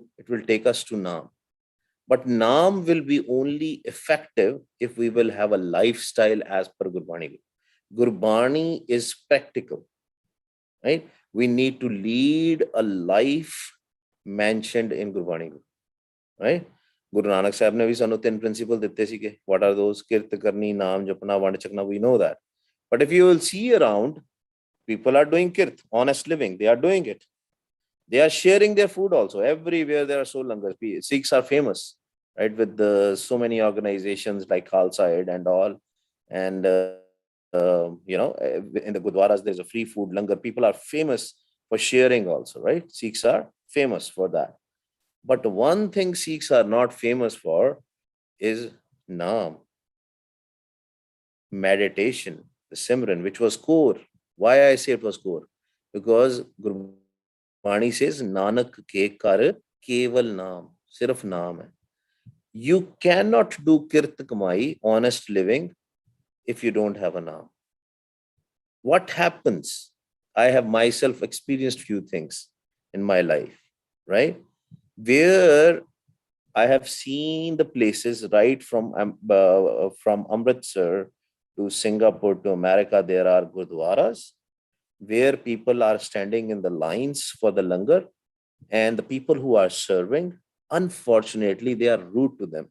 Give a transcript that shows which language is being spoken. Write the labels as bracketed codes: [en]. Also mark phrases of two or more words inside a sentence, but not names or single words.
[en] It will take us to naam. But naam will be only effective if we will have a lifestyle as per Gurbani Guru. Gurbani is practical, right? We need to lead a life mentioned in Gurbani Guru, right? [pa] ਗੁਰੂ ਨਾਨਕ ਸਾਹਿਬ ਨੇ ਭੀ ਸਾਨੂੰ 3 principles ਦਿੱਤੇ ਸੀਗੇ. [en] What are those? [pa] ਕਿਰਤ ਕਰਨੀ, ਨਾਮ ਜਪਣਾ, ਵੰਡ ਛਕਣਾ, [en] we know that. But if you will see around, people are doing kirt, honest living, they are doing it. They are sharing their food also. Everywhere there are so langars. Sikhs are famous, right? With so many organizations like Khalsa Aid and all. And, in the Gurdwaras, there's a free food langar. People are famous for sharing also, right? Sikhs are famous for that. But one thing Sikhs are not famous for is naam, meditation, the Simran, which was core. Why I say it was core? Because Gurbani says, [pa] ਨਾਨਕ ਕੇ ਕਰ ਕੇਵਲ ਨਾਮ, ਸਿਰਫ਼ ਨਾਮ ਹੈ. [en] You cannot do [pa] ਕਿਰਤ ਕਮਾਈ, [en] honest living, if you don't have a naam. What happens? I have myself experienced few things in my life, right? Where I have seen the places right from Amritsar to Singapore to America, there are gurdwaras where people are standing in the lines for the langar, and the people who are serving, unfortunately, they are rude to them.